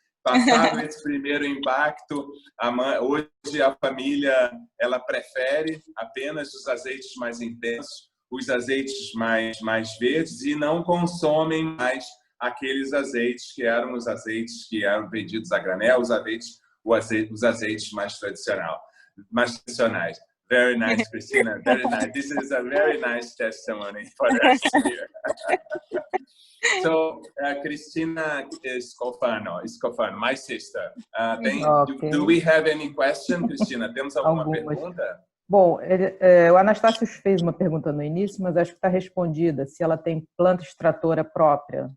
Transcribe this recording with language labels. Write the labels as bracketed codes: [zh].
[pt] Passado esse primeiro impacto, hoje a família ela prefere apenas os azeites mais intensos, os azeites mais verdes, e não consomem mais aqueles azeites que eram os azeites que eram vendidos a granel, os azeites mais tradicionais. [en] Very nice, Cristina. Very nice. This is a very nice testimony for us here. So, Cristina Scofano, my sister. Do we have any question, Cristina? [pt] Temos alguma pergunta? Bom, o Anastácio fez uma pergunta no início, mas acho que está respondida. Se ela tem planta extratora própria.